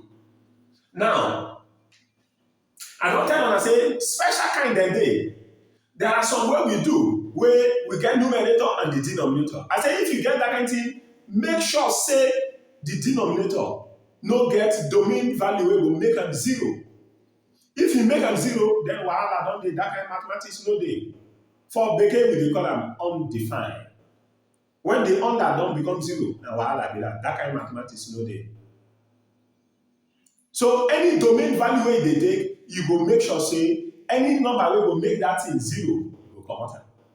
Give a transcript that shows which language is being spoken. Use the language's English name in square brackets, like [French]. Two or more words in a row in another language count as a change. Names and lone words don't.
[Nigerian Pidgin] Now, I don't tell you say special kind dem dey. There are some way we do where we get numerator and the denominator. I say if you get that kind of thing, make sure say the denominator no get domain value wey go make am 0. If you make am 0, then wahala don dey. That kind of mathematics no dey. For Bekee, we dey call am undefined. When the under don't become 0, na wahala be that. That kind of mathematics no dey. So any domain value wey dey take, you go make sure say any number wey go make that thing 0, you go comot am.